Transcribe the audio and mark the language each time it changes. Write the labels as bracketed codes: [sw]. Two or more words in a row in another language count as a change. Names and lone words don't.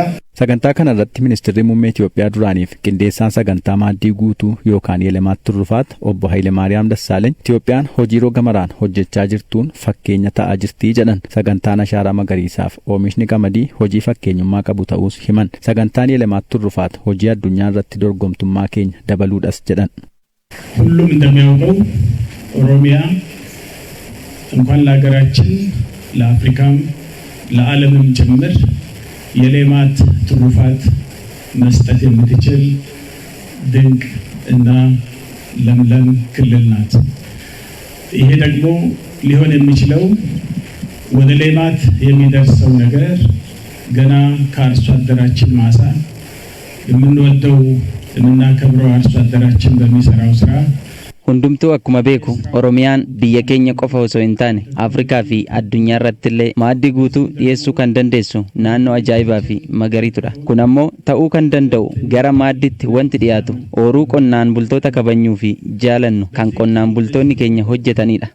[om] Sagantaa kana irratti ministeerri muummee Itoophiyaa duraaniif qindeessaan sagantaa maaddii guutuu yookaan Yeelemaat Turrufaat obbo Hayilamaariyaam Dassaaleeny Itoophiyaan hojii roga maraan hojjechaa jirtuun fakkeenya ta'aa jirti jedhan. Sagantaan ashaaraa magariisaaf oomishni qamadii hojii fakkeenyummaa qabu ta'uus himan. Sagantaan Yeelemaat Turrufaat hojii addunyaa irratti dorgomtummaa keenya dabaluudhas jedhan. [am] ሁሉም እንደሚያውቀው ኦሮሚያ እንኳን ለሀገራችን ለአፍሪካም ለዓለምም ጭምር የሌማት ትሩፋት መስጠት የምትችል ድንቅ እና ለምለም ክልል ናት። ይሄ ደግሞ ሊሆን የሚችለው ወደ ሌማት የሚደርሰው ነገር ገና ከአርሶ አደራችን ማሳ የምንወደው የምናከብረው አርሶ አደራችን በሚሰራው ስራ [om] hundumtuu akkuma beeku Oromiyaan biyya keenya qofa osoo hin taane Afrikaa fi addunyaa irratti illee maaddii guutuu dhiyeessuu kan dandeessu naannoo ajaa'ibaa fi magariitudha. Kun ammoo ta'uu kan danda'u gara maaddiitti wanti dhiyaatu ooruu qonnaan bultoota kabajnuu fi jaalannu kan qonnaan bultoonni keenya hojjetanidha.